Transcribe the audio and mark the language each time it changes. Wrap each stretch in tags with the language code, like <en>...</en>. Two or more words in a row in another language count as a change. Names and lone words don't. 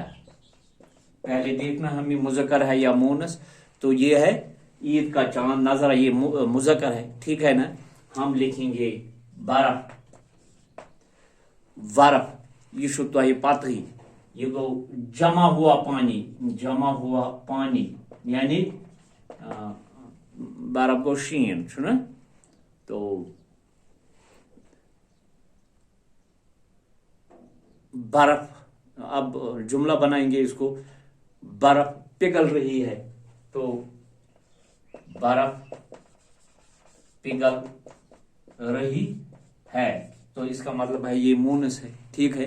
<hi>पहले देखना हमें मुज़क्कर है या मोनस, तो ये है ईद का चांद नजर, ये मुज़क्कर है, ठीक है ना। हम लिखेंगे बर्फ, बर्फ, ये तो ये पता ही, ये गो जमा हुआ पानी यानी बर्फ</hi> <ks>गो शीन छुना।</ks> <hi>तो बर्फ, अब जुमला बनाएंगे इसको, बर्फ पिघल रही है, तो बर्फ पिघल रही है, तो इसका मतलब है ये मोनस है, ठीक है।</hi>